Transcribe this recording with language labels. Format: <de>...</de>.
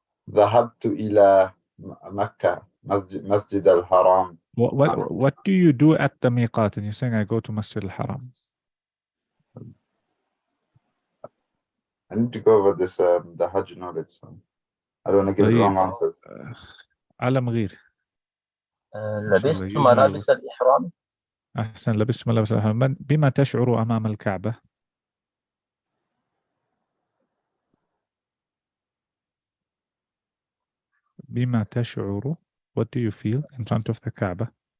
<ar>ذهبت إلى مكة، مسجد الحرام.</ar> <en>What do you do at the miqat? And you're saying I go to Masjid al-Haram. I need to go over this the Hajj knowledge. So I don't want to give wrong answers.</en> <ar>عالم غير. لبست ملابس الإحرام. أحسن، لبست ملابس الإحرام. بما تشعر أمام الكعبة؟ بما تشعر.</ar> <en>What do you feel in front of the Kaaba?</en>